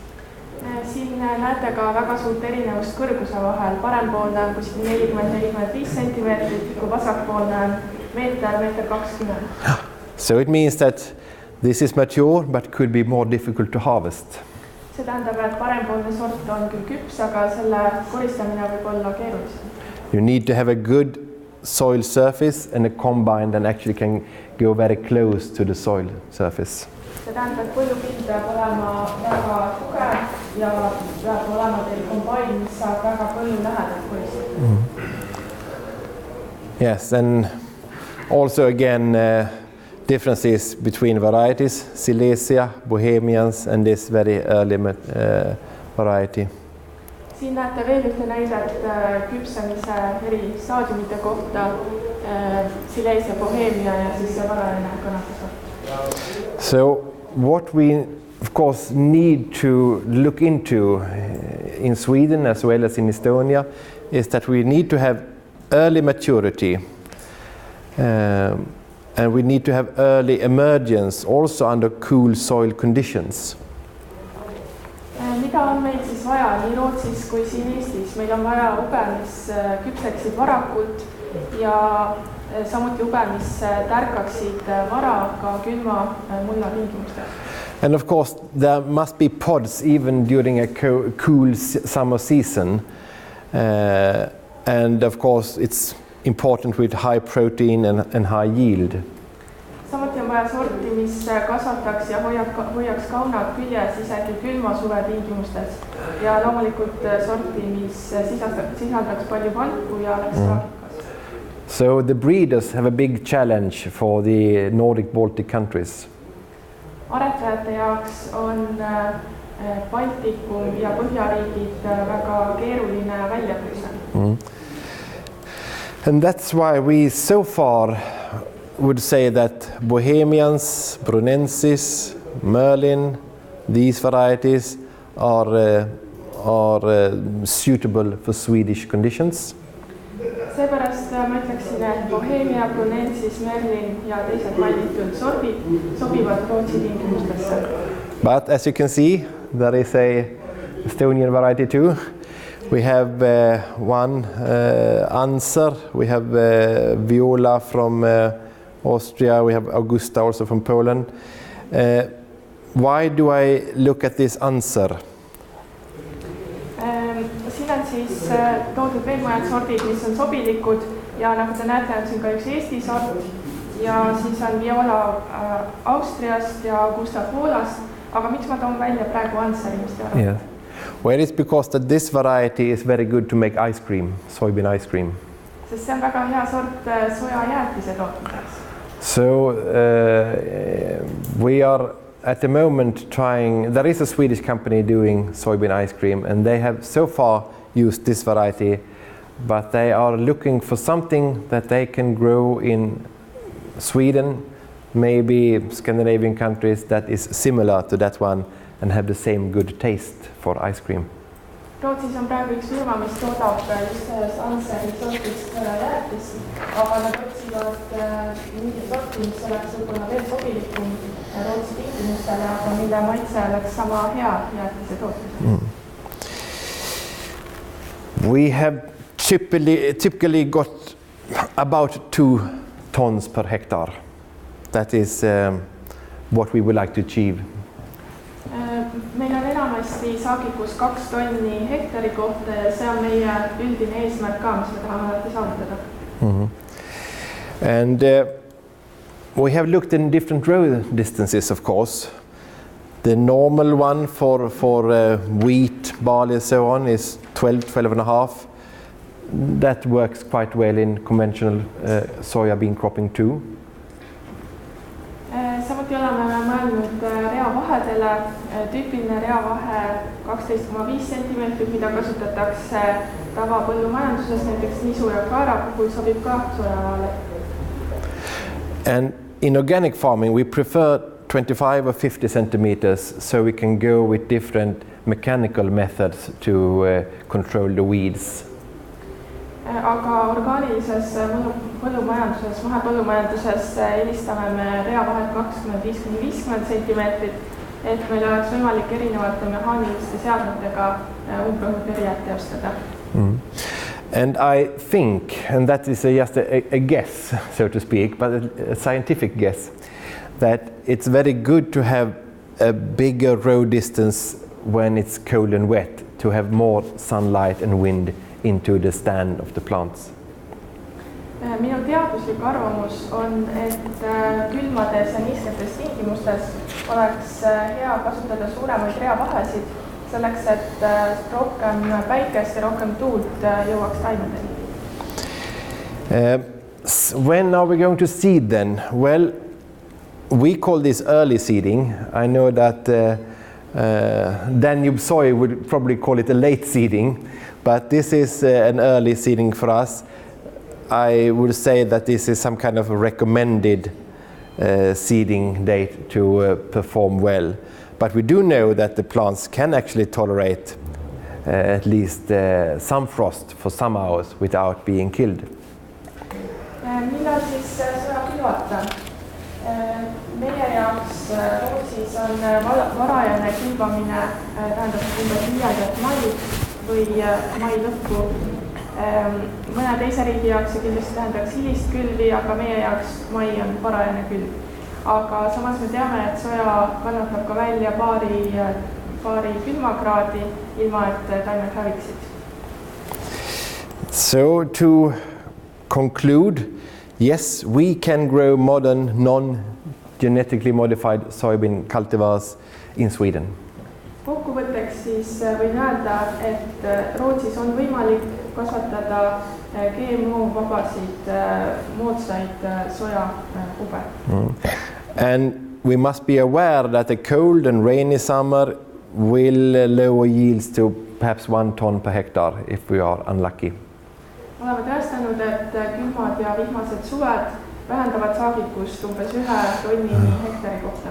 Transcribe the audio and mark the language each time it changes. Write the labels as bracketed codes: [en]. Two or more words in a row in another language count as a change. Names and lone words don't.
[et] Siin näete ka väga suurt erinevust kõrguse vahel. Parempoolne on kuskil 40-45 centimeetrit, kui vasakpoolne on meeter 20. [en] So it means that this is mature, but could be more difficult to harvest. [et] See tähendab, et parempoolne sort on küll küps, aga selle koristamine võib olla keerulisem. [en] You need to have a good soil surface and a combine that actually can go very close to the soil surface. [et] see tähendab, et põllupind peab olema väga tugev ja peab olema teil kombain, mis saab väga põllu lähedalt poisida. [en] Yes, and also again differences between varieties, Silesia, Bohemians and this very early variety. [et] Siin näete veel ühte näidet küpsemise eri staadiumite kohta, Silesia, Bohemia ja siis see varajane kanakasvart. [en] So what we of course need to look into in Sweden as well as in Estonia is that we need to have early maturity and we need to have early emergence also under cool soil conditions. [et] Mida on meil siis vaja nii Rootsis kui siin Eestis? Meil on vaja ube, mis küpseksid varakult ja samuti ube, mis tärkaksid vara ka külma mulla tingimustes. [en] And of course there must be pods even during a cool summer season. And of course it's important with high protein and high yield. [et] Samuti on vaja sorti, mis kasvataks ja hoiaks kaunad küljes isegi külma suve tingimustes. Ja loomulikult sorti, mis sisaldaks palju valku ja oleks raagikas. [en] So the breeders have a big challenge for the Nordic Baltic countries. [et] Aretajate jaoks on Baltikum ja Põhjariigid väga keeruline väljakutse. [en] And that's why we so far would say that Bohemians, Brunensis, Merlin, these varieties are suitable for Swedish conditions. [et] Seepärast ma ütleksin, et Bohemia, Brunensis, Merlin ja teised mainitud sordid sobivad Rootsi tingimustesse. [en] But as you can see, there is a Estonian variety too. We have one Anser, we have Viola from Austria, we have Augusta also from Poland. Why do I look at this Anser? [et] Siin on siis toodud veel mõned sordid, mis on sobilikud ja nagu te näete, on siin ka üks Eesti sort ja siis on Viola Austriast ja Augusta Poolast, aga miks ma toon välja praegu Anseri, mis te arvate? [en] Yes. Well, it's because that this variety is very good to make ice cream, soybean ice cream. [et] Sest see on väga hea sort sojajäätise tootmiseks. [en] So we are at the moment trying, there is a Swedish company doing soybean ice cream and they have so far used this variety, but they are looking for something that they can grow in Sweden, maybe Scandinavian countries that is similar to that one and have the same good taste for ice cream. [et] Rootsis on praegu üks firma, mis toodab just sellest Anseri sortist jäätist, aga nad otsivad mingit sorti, mis oleks võib-olla veel sobilikum Rootsi tingimustele, aga mille maitse oleks sama hea jäätise tootmisel. [en] We have typically got about 2 tons per hectare. That is what we would like to achieve. [et] Meil on enamasti saagikus 2 tonni hektari kohta ja see on meie üldine eesmärk ka, mis me tahame alati saavutada. [en] And we have looked in different row distances, of course. The normal one for wheat, barley and so on is 12.5. That works quite well in conventional soya bean cropping too. [et] Samuti oleme mõelnud reavahedele, tüüpiline reavahe 12,5 cm, mida kasutatakse tavapõllumajanduses, näiteks nisu ja kaara puhul sobib ka sojavaale. [en] And in organic farming we prefer 25 or 50 centimeters so we can go with different mechanical methods to control the weeds. [et] Aga orgaanilises põllumajanduses, mahepõllumajanduses eelistame me reavahet 25-50 centimeetrit, et meil oleks võimalik erinevate mehaaniliste seadmetega umbrohutõrjet teostada. [en] And I think, and that is just a guess, so to speak, but a scientific guess, that it's very good to have a bigger row distance when it's cold and wet, to have more sunlight and wind into the stand of the plants. [et] Minu teaduslik arvamus on, et külmades ja niisketes tingimustes oleks hea kasutada suuremaid reavahesid selleks, et rohkem päikest ja rohkem tuult jõuaks taimedeni. [en] When are we going to seed then? Well, we call this early seeding. I know that Danube Soy would probably call it a late seeding, but this is an early seeding for us. I would say that this is some kind of a recommended seeding date to perform well. But we do know that the plants can actually tolerate at least some frost for some hours without being killed. [et] Millal siis soja külvata? Meie jaoks Rootsis on varajane külvamine, tähendab umbes 5. maid või mai lõppu. Mõne teise riigi jaoks see kindlasti tähendaks hilist külvi, aga meie jaoks mai on varajane külv. Aga samas me teame, et soja kannatab ka välja paari külmakraadi, ilma et taimed häviksid. [en] So to conclude, yes, we can grow modern non-genetically modified soybean cultivars in Sweden. [et] Kokkuvõtteks siis võin öelda, et Rootsis on võimalik kasvatada GMO-vabasid moodsaid sojakube. [en] And we must be aware that a cold and rainy summer will lower yields to perhaps 1 ton per hectare if we are unlucky. [et] Oleme tõestanud, et külmad ja vihmased suved vähendavad saagikust umbes 1 tonnini hektari kohta.